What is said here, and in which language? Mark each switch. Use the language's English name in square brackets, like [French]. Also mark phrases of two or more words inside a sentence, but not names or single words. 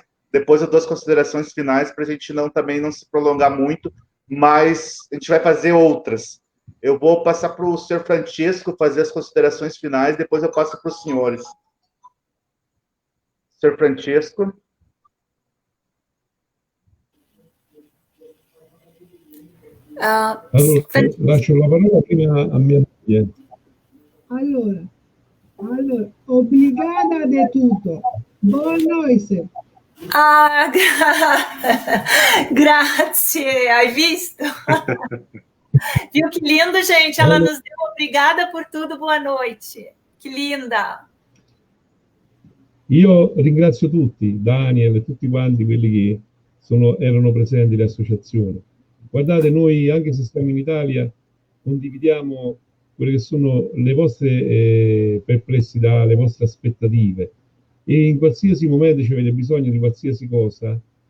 [Portuguese] Depois eu dou as considerações finais para a gente também não se prolongar muito, mas a gente vai fazer outras. Eu vou passar para o senhor Francesco fazer as considerações finais, depois eu passo para os senhores. Senhor Francesco. [Italian] Allora, lascio la parola prima a mia moglie. Allora, [Portuguese] obrigada de tutto. Boa noite. [Italian] Ah, grazie, hai visto? [Portuguese] Viu que lindo, gente? Ela nos deu obrigada por tudo, boa noite. Que linda. [Italian] Io ringrazio tutti, Daniel e tutti quanti quelli che erano presenti all'associazione. Guardate, noi anche se stiamo in Italia condividiamo quelle che sono le vostre perplessità, le vostre aspettative, e in qualsiasi momento ci avete bisogno di qualsiasi cosa,